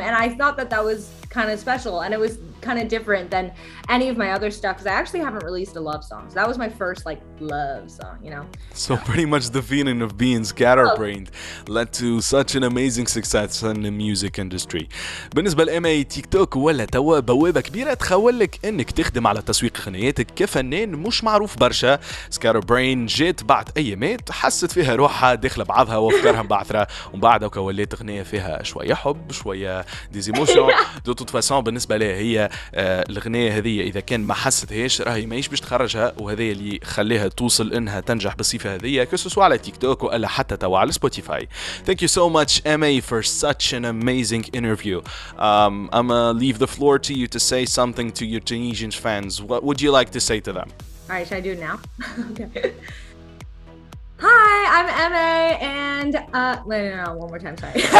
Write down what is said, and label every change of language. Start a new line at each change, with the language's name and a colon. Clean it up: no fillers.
English: And I thought that was kind of special, and it was kind of different than any of my other stuff because I actually haven't released a love song. So that was my first like love song, you know. So pretty much the feeling of being scatterbrained led to such an amazing success in the music industry.
Arabic: بالنسبة لإيمي، تيك توك ولا توا بوابة كبيرة تخولك انك تخدم على تسويق غنياتك كفنان مش معروف برشا. سكاتربرين جات بعد ايامات حست فيها روحها داخله بعضها وافكارها مبعثره، ومن بعد ولات غنية فيها شويه حب شويه ديزيموشن.
French: دو توت فاسون
Arabic: بالنسبه لها هي الغنية هذه إذا كان ما حستهاش راهي ماهيش باش تخرجها، وهذا اللي خليها توصل إنها تنجح بالصفة هذه كسوسوا على تيك توك ولا حتى توا على سبوتيفاي.
English: Thank you so much Emei for such an amazing interview. I'm gonna leave the floor to you to say something to your Tunisian fans. What would you like to say to them? All right, should I do it now? Okay. Hi, I'm Emei, and no, one more time, sorry.